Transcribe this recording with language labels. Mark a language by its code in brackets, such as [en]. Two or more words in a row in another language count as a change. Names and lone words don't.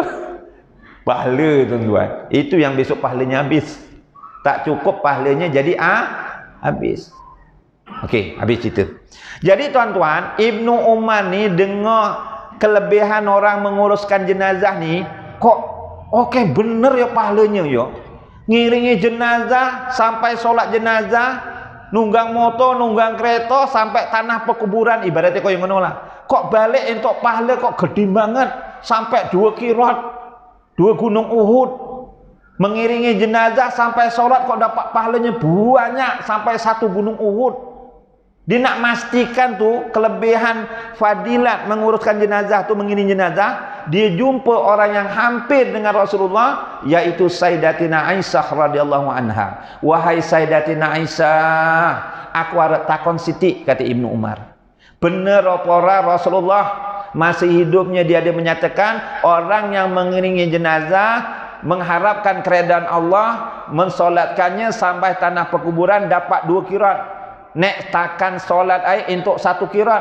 [ms] Pahala tuan-tuan. Itu yang besok pahalanya habis. Tak cukup pahalanya jadi habis. Okey, habis cerita. Jadi tuan-tuan, Ibnu Umar ni dengar kelebihan orang menguruskan jenazah ni, kok okey bener ya pahalanya ya. Ngiringi jenazah sampai solat jenazah, nunggang motor, nunggang kereta sampai tanah perkuburan, ibaratnya kau yang mana lah. Kok balik untuk pahala kok [jv] gede banget, [ms] sampai 2 kirat, 2 gunung Uhud. Mengiringi jenazah sampai solat kok dapat pahalanya banyak, sampai 1 gunung Uhud. Dia nak pastikan tu kelebihan fadilat menguruskan jenazah tu, mengiring jenazah. Dia jumpa orang yang hampir dengan Rasulullah, yaitu Sayyidatina Aisyah radhiyallahu anha. Wahai Sayyidatina Aisyah, [jv] aku arep takon sithik, [ms] kata Ibnu Umar. Benar apa ora Rasulullah masih hidupnya dia ada menyatakan orang yang mengiringi jenazah mengharapkan keredaan Allah, mensolatkannya sampai tanah perkuburan dapat 2 kirat. Nek takkan solat untuk 1 kirat.